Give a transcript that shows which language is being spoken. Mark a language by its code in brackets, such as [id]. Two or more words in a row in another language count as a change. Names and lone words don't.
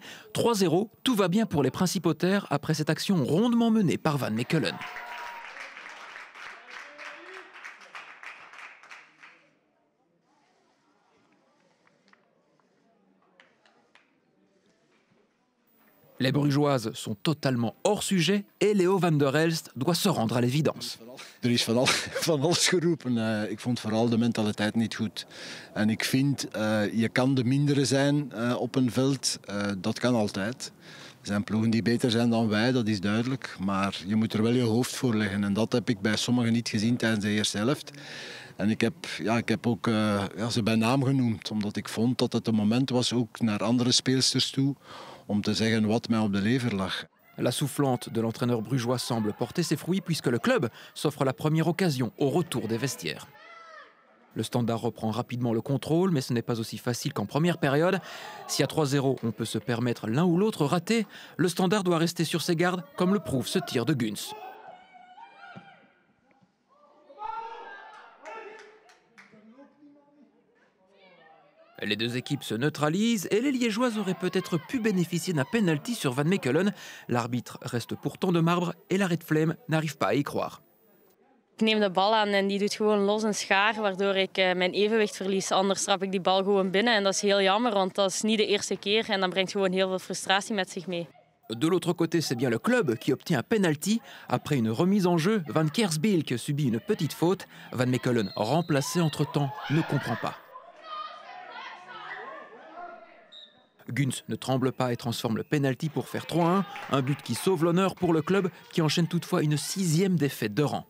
[fr] 3-0, tout va bien pour les principautaires après cette action rondement menée par Van Mechelen. Les Brugeoises sont totalement hors sujet et Léo van der Elst doit se rendre à l'évidence. [nl] Er is van alles geroepen. Ik vond vooral de mentaliteit niet goed. En ik vind, je kan de mindere zijn op een veld. Dat kan altijd. Er zijn ploegen die beter zijn dan wij, dat is duidelijk. Maar je moet er wel je hoofd voor leggen. En dat heb ik bij sommigen niet gezien tijdens de eerste helft. En ik heb ook ze bij naam genoemd. Omdat ik vond dat het een moment was, ook naar andere speelsters toe, om te zeggen wat mij op de lever lag. [fr] La soufflante de l'entraîneur brugeois semble porter ses fruits puisque le club s'offre la première occasion au retour des vestiaires. Le Standard reprend rapidement le contrôle, mais ce n'est pas aussi facile qu'en première période. Si à 3-0, on peut se permettre l'un ou l'autre raté, le Standard doit rester sur ses gardes, comme le prouve ce tir de Guns. Les deux équipes se neutralisent et les Liégeoises auraient peut-être pu bénéficier d'un penalty sur Van Mechelen. L'arbitre reste pourtant de marbre et la Red Flame n'arrive pas à y croire. [nl] Ik neem de bal aan en die doet gewoon los en schaar, waardoor ik mijn evenwicht verlies. Anders trap ik die bal gewoon binnen en dat is heel jammer, want dat is niet de eerste keer en dat brengt gewoon heel veel frustratie met zich mee. [fr] De l'autre côté, c'est bien le club qui obtient un penalty. Après une remise en jeu, Van Kersbilk subit une petite faute. Van Mechelen, remplacé entre-temps, ne comprend pas. Guns ne tremble pas et transforme le penalty pour faire 3-1, un but qui sauve l'honneur pour le club qui enchaîne toutefois une 6e défaite de rang.